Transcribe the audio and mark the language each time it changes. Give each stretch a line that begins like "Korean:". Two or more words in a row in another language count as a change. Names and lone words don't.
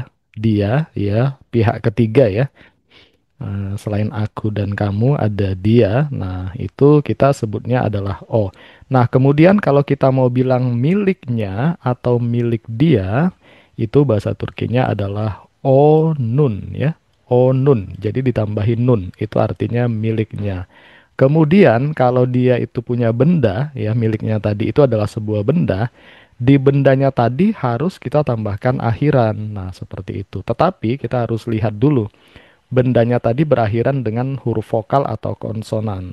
Indonesian: Dia ya, pihak ketiga ya. Selain aku dan kamu ada dia. Nah, itu kita sebutnya adalah O. Nah, kemudian kalau kita mau bilang miliknya atau milik dia, itu bahasa Turkinya adalah onun ya. Onun. Jadi ditambahin nun. Itu artinya miliknya. Kemudian kalau dia itu punya benda, ya miliknya tadi itu adalah sebuah benda, di bendanya tadi harus kita tambahkan akhiran. Nah, seperti itu. Tetapi kita harus lihat dulu, bendanya tadi berakhiran dengan huruf vokal atau konsonan.